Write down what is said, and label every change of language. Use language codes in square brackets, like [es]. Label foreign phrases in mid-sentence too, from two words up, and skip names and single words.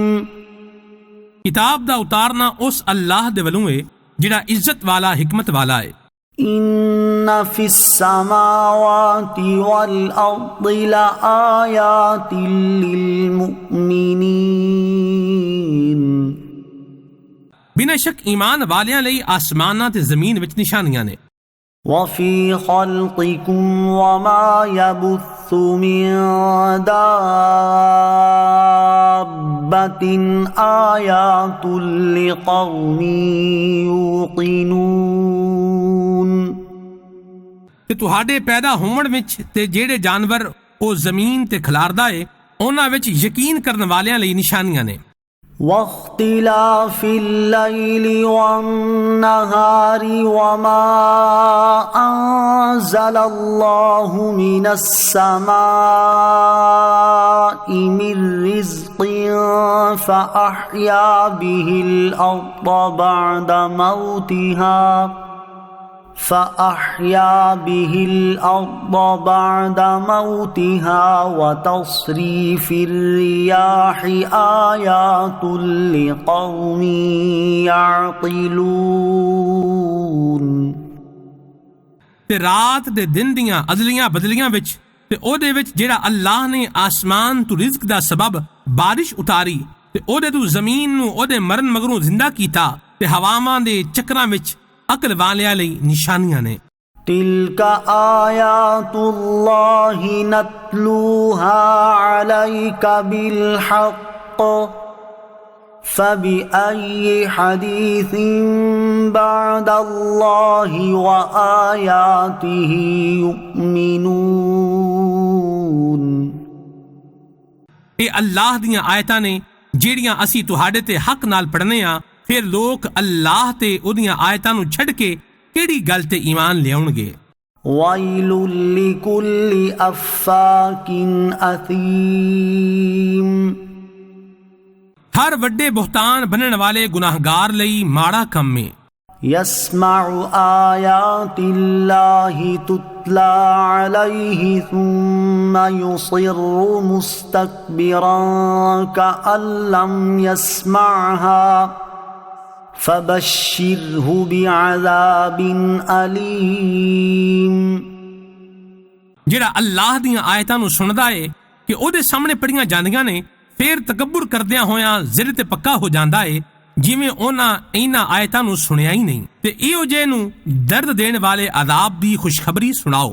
[pa] ਕਿਤਾਬ ਦਾ ਉਤਾਰਨਾ ਉਸ ਅੱਲਾਹ ਦੇ ਵੱਲੋਂ ਹੈ ਜਿਹੜਾ ਇੱਜ਼ਤ ਵਾਲਾ ਹਕਮਤ ਵਾਲਾ ਹੈ। [ar] إن في السماوات والأرض لآيات للمؤمنين [pa] ਬਿਨਾਂ ਸ਼ੱਕ ਈਮਾਨ ਵਾਲਿਆਂ ਲਈ ਆਸਮਾਨਾਂ ਤੇ ਜ਼ਮੀਨ ਵਿੱਚ ਨਿਸ਼ਾਨੀਆਂ ਨੇ। [ar] وفي خلقكم وما يبث من دابة آيات لقوم يوقنون [pa] ਤੇ ਤੁਹਾਡੇ ਪੈਦਾ ਹੋਣ ਵਿੱਚ ਤੇ ਜਿਹੜੇ ਜਾਨਵਰ ਉਹ ਜ਼ਮੀਨ ਤੇ ਖਿਲਾਰਦਾ ਏ ਉਹਨਾਂ ਵਿੱਚ ਯਕੀਨ ਕਰਨ ਵਾਲਿਆਂ ਲਈ ਨਿਸ਼ਾਨੀਆਂ ਨੇ [ar] واختلاف الليل والنهار وما أنزل الله من السماء من رزق فأحيا به الأرض بعد موتها وتصريف الرياح آيات لقوم يعقلون [pa] ਤੇ ਰਾਤ ਦੇ ਦਿਨ ਦੀਆਂ ਅਦਲੀਆਂ ਬਦਲੀਆਂ ਵਿੱਚ ਤੇ ਉਹਦੇ ਵਿੱਚ ਜਿਹੜਾ ਅੱਲਾਹ ਨੇ ਆਸਮਾਨ ਤੋਂ ਰਿਜ਼ਕ ਦਾ ਸਬਬ ਬਾਰਿਸ਼ ਉਤਾਰੀ ਤੇ ਉਹਦੇ ਤੋਂ ਜ਼ਮੀਨ ਨੂੰ ਉਹਦੇ ਮਰਨ ਮਗਰੋਂ ਜ਼ਿੰਦਾ ਕੀਤਾ ਤੇ ਹਵਾਵਾਂ ਦੇ ਚੱਕਰਾਂ ਵਿੱਚ ਅਕਲ ਵਾਲਿਆਂ ਲਈ ਨਿਸ਼ਾਨੀਆਂ ਨੇ [ar] تلك آيات الله نتلوها عليك بالحق فبأي حديث بعد الله وآياته يؤمنون [pa] ਇਹ ਅੱਲਾਹ ਦੀਆਂ ਆਇਤਾਂ ਨੇ ਜਿਹੜੀਆਂ ਅਸੀਂ ਤੁਹਾਡੇ ਤੇ ਹੱਕ ਨਾਲ ਪੜ੍ਹਨੇ ਆ ਫਿਰ ਲੋਕ ਅੱਲਾਹ ਤੇ ਉਹਦੀਆਂ ਆਇਤਾਂ ਨੂੰ ਛੱਡ ਕੇ ਕਿਹੜੀ ਗੱਲ ਤੇ ਈਮਾਨ ਲਿਆਉਣਗੇ [ar] وَيْلٌ لِكُلِّ أَفَّاكٍ أَثِيمٍ [pa] ਹਰ ਵੱਡੇ ਬੁਹਤਾਨ ਬਣਨ ਵਾਲੇ ਗੁਨਾਹਗਾਰ ਲਈ ਮਾੜਾ ਕੰਮ ਹੈ [ar] يَسْمَعُ آيَاتِ اللَّهِ تُتْلَى عَلَيْهِ ثُمَّ يُصِرُّ مُسْتَكْبِرًا كَأَن لَّمْ يَسْمَعْهَا فَبَشِّرْهُ بِعَذَابٍ أَلِيمٍ [pa] ਜਿਹੜਾ ਅੱਲਾਹ ਦੀਆਂ ਆਇਤਾਂ ਨੂੰ ਸੁਣਦਾ ਏ ਕਿ ਉਹਦੇ ਸਾਹਮਣੇ ਪੜੀਆਂ ਜਾਂਦੀਆਂ ਨੇ ਫਿਰ ਤਕੱਬਰ ਕਰਦਿਆਂ ਹੋਇਆਂ ਜ਼ਿੱਦ ਤੇ ਪੱਕਾ ਹੋ ਜਾਂਦਾ ਏ ਜਿਵੇਂ ਉਹਨਾਂ ਇਹਨਾਂ ਆਇਤਾਂ ਨੂੰ ਸੁਣਿਆ ਹੀ ਨਹੀਂ ਤੇ ਇਹੋ ਜਿਹੇ ਨੂੰ ਦਰਦ ਦੇਣ ਵਾਲੇ ਅਜ਼ਾਬ ਦੀ ਖੁਸ਼ਖਬਰੀ ਸੁਣਾਓ